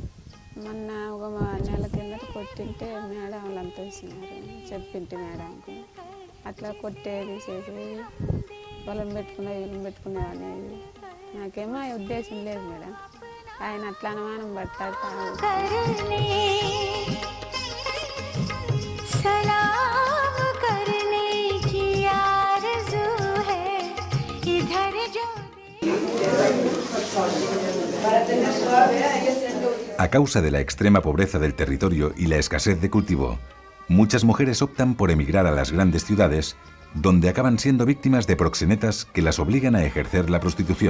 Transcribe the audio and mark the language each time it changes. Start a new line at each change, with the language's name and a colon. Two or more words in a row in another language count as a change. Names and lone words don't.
Telugu: మొన్న ఒక నెల కిందట కొట్టింటే మేడం వాళ్ళంతా వేసినారు, చెప్పింటి మేడంకు. అట్లా కొట్టేది చేసేది, వాళ్ళని పెట్టుకునేది వీళ్ళని పెట్టుకునేది అనేది నాకేమో ఉద్దేశం లేదు మేడం. ఆయన అట్లా అనుమానం పడతాడు.
Spanish: A causa de la extrema pobreza del territorio y la escasez de cultivo, muchas mujeres optan por emigrar a las grandes ciudades, donde acaban siendo víctimas de proxenetas que las obligan a ejercer la prostitución.